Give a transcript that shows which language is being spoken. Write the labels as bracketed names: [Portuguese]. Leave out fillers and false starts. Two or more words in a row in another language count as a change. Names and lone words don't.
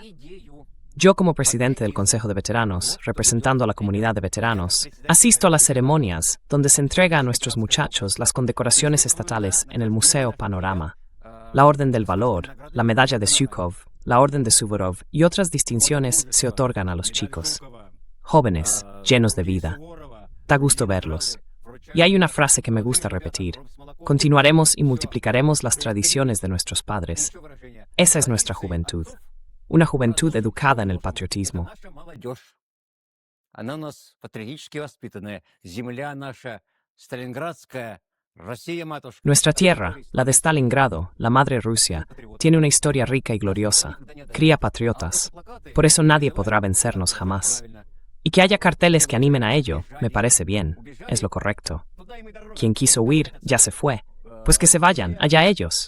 [Spanish] Yo, como presidente del Consejo de Veteranos, representando a la comunidad de veteranos, asisto a las ceremonias donde se entrega a nuestros muchachos las condecoraciones estatales en el Museo Panorama, la Orden del Valor, la Medalla de Zhukov, la Orden de Suvorov y otras distinciones se otorgan a los chicos. Jóvenes, llenos de vida. Da gusto verlos. Y hay una frase que me gusta repetir. Continuaremos y multiplicaremos las tradiciones de nuestros padres. Esa es nuestra juventud. Una juventud educada en el patriotismo. [Russian] Наша молодежь, она у нас патриотически воспитанная. Земля наша, Сталинградская, Россия, матушка. [Spanish] Nuestra tierra, la de Stalingrado, la madre Rusia, tiene una historia rica y gloriosa. Cría patriotas. Por eso nadie podrá vencernos jamás. Y que haya carteles que animen a ello, me parece bien. Es lo correcto. Quien quiso huir, ya se fue. Pues que se vayan, allá ellos.